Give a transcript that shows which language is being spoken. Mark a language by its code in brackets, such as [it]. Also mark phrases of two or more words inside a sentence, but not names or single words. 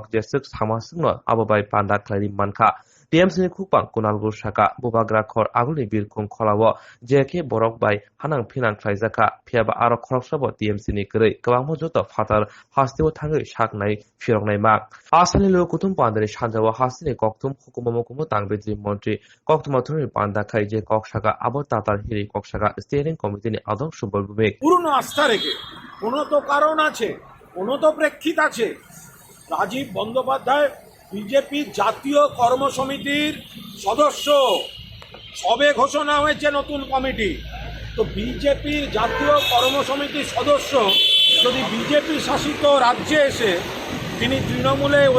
[trp] Jesuk Samasungno Ababai Panda Klari Manka TMC ni Khopang Kunalgur Shaka Bubagra Khor Aguni Birkung Kholawo JK Borok Bai Hanang Phinang Khlaijaka Phiaba Aro Khoroksabo TMC ni Krei Kwangmo Joto Fatar Hastewo Thangai Shaknai Phirongnai Mak Asale Lokogotham Pandari Sanjawa Hastini Koktum Hukumomokumo Tangbedri Montri Koktwma Thoni Panda Khai je Kokshaka Abo Tatar Hiri Kokshaka [en] Steering Committee [trp] ni Adok Subal Bubek [bn] পুরনো আস্থা রেখে কোনো তো কারণ আছে কোনো তো প্রেক্ষিত আছে রাজীব বন্দ্যোপাধ্যায় বিজেপি জাতীয় কর্মসমিতির সদস্য সবে ঘোষণা হয়েছে নতুন কমিটি তো বিজেপির জাতীয় কর্মসমিতির সদস্য যদি বিজেপি শাসিত রাজ্যে এসে তিনি তৃণমূলে ওই